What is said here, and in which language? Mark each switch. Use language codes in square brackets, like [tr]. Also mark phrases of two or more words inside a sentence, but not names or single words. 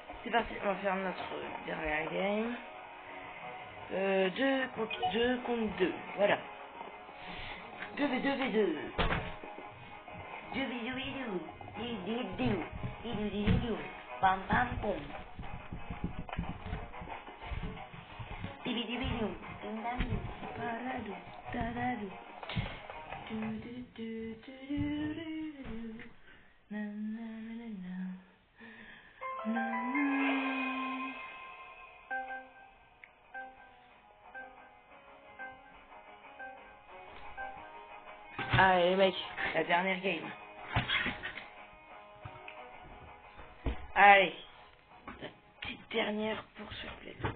[fr] c'est parti, on va faire notre dernière game. 2 contre 2, voilà. 2v2v2. 2v2v2. Pam pam pom. Dibidibidu. Dindadu. Paradu. Taradu. Na na na na na. Allez les mecs, la dernière game. Allez, la petite dernière pour ce play.